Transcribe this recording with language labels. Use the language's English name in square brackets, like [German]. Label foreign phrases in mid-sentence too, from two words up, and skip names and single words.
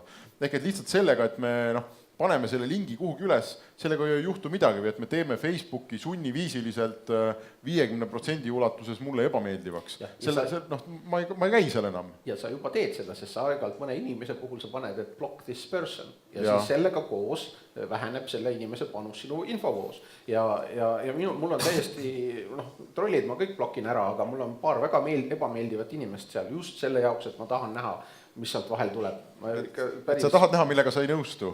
[Estonian] Ehk et lihtsalt sellega, et me paneme selle lingi kuhugi üles, sellega ei juhtu midagi, või et me teeme Facebooki sunniviisiliselt 50% ulatuses mulle ebameeldivaks. Ma ei käi seal enam. Ja sa juba teed seda, sest sa aeg-ajalt mõne inimese puhul sa paned, et [English] block this person. [Estonian] Ja siis sellega koos väheneb selle inimese panus sinu infovoos. Ja mul on täiesti, trollid ma kõik blokin ära, aga mul on paar väga ebameeldivat inimest seal just selle jaoks, et ma tahan näha, mis sealt vahel tuleb. Sa tahad näha, millega sa ei nõustu?